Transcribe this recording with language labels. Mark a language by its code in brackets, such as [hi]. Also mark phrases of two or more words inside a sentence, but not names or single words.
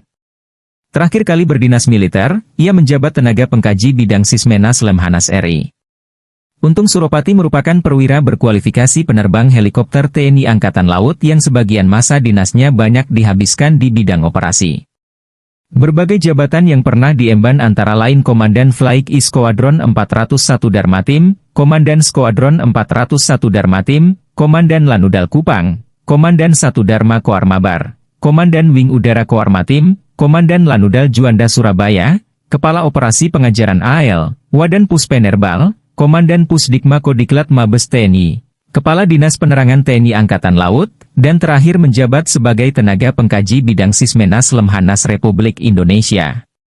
[id] Terakhir kali berdinas militer, ia menjabat tenaga pengkaji bidang Sismenas Lemhanas RI. Untung Suropati merupakan perwira berkualifikasi penerbang helikopter TNI Angkatan Laut yang sebagian masa dinasnya banyak dihabiskan di bidang operasi. Berbagai jabatan yang pernah diemban antara lain Komandan Flying Squadron 401 Darmatim, Komandan Squadron 401 Darmatim, Komandan Lanudal Kupang, Komandan 1 Dharma Koarmabar, Komandan Wing Udara Koarmatim, Komandan Lanudal Juanda Surabaya, Kepala Operasi Pengajaran AL, Wadan Puspenerbal, Komandan Pusdikma Kodiklat Mabes TNI, Kepala Dinas Penerangan TNI Angkatan Laut, dan terakhir menjabat sebagai tenaga pengkaji bidang Sismenas Lemhanas Republik Indonesia.